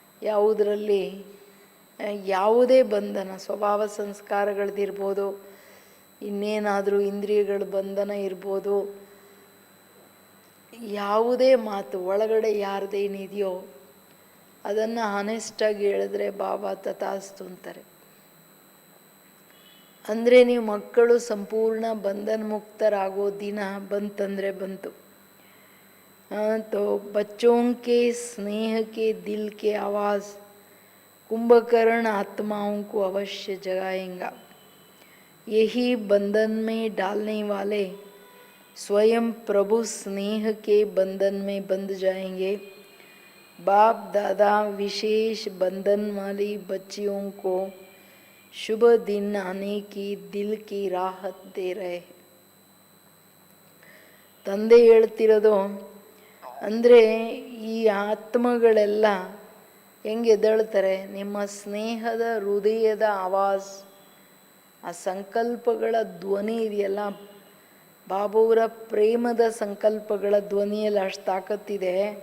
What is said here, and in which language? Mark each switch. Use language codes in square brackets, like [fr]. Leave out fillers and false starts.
[kn] ಯಾವುದರಲ್ಲಿ ಯಾವುದೇ ಬಂಧನ, ಸ್ವಭಾವ ಸಂಸ್ಕಾರಗಳದ್ದಿರ್ಬೋದು, ಇನ್ನೇನಾದರೂ ಇಂದ್ರಿಯಗಳ ಬಂಧನ ಇರ್ಬೋದು, ಯಾವುದೇ ಮಾತು ಒಳಗಡೆ ಯಾರ್ದೇನಿದೆಯೋ ಅದನ್ನು ಹಾನೆಸ್ಟಾಗಿ ಹೇಳಿದ್ರೆ ಬಾಬಾ ತಥಾಸ್ತು ಅಂತಾರೆ. ಅಂದರೆ ನೀವು ಮಕ್ಕಳು ಸಂಪೂರ್ಣ ಬಂಧನ ಮುಕ್ತರಾಗೋ ದಿನ ಬಂತಂದರೆ ಬಂತು. [hi] तो बच्चों के स्नेह के दिल के आवाज़ कुंभकर्ण आत्माओं को अवश्य जगाएगा. यही बंधन में डालने वाले स्वयं प्रभु स्नेह के बंधन में बंध जाएंगे. बाप दादा विशेष बंधन वाली बच्चियों को शुभ दिन आने की दिल की राहत दे रहे. [kn] ತಂದೆ ಹೇಳ್ತಿರೋದು ಅಂದರೆ ಈ ಆತ್ಮಗಳೆಲ್ಲ ಹೆಂಗೆ ಎದ್ದೇಳ್ತಾರೆ, ನಿಮ್ಮ ಸ್ನೇಹದ ಹೃದಯದ ಆವಾಜ್, ಆ ಸಂಕಲ್ಪಗಳ ಧ್ವನಿ ಇದೆಯಲ್ಲ, ಬಾಬುವರ ಪ್ರೇಮದ ಸಂಕಲ್ಪಗಳ ಧ್ವನಿಯಲ್ಲಿ ಅಷ್ಟು ತಾಕತ್ತಿದೆ.